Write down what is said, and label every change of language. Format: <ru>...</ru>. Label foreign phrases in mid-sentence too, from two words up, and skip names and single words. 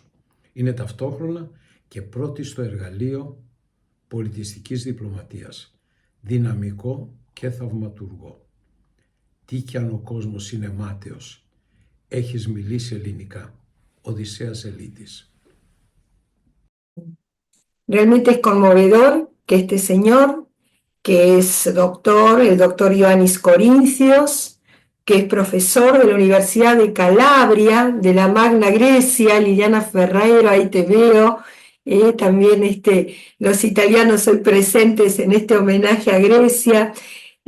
<el>Είναι ταυτόχρονα και πρώτη στο εργαλείο πολιτιστικής διπλωματίας, δυναμικό και θαυματουργό. Τι κι αν ο κόσμος είναι μάταιος, έχεις μιλήσει ελληνικά. Οδυσσέας Ελίτης.</el> <es>Realmente es conmovedor que este señor, que es doctor, el doctor Ioannis Corintios, que es profesor de la Universidad de Calabria, de la Magna Grecia, Liliana Ferreiro, ahí te veo, también los italianos hoy presentes en este homenaje a Grecia.</es>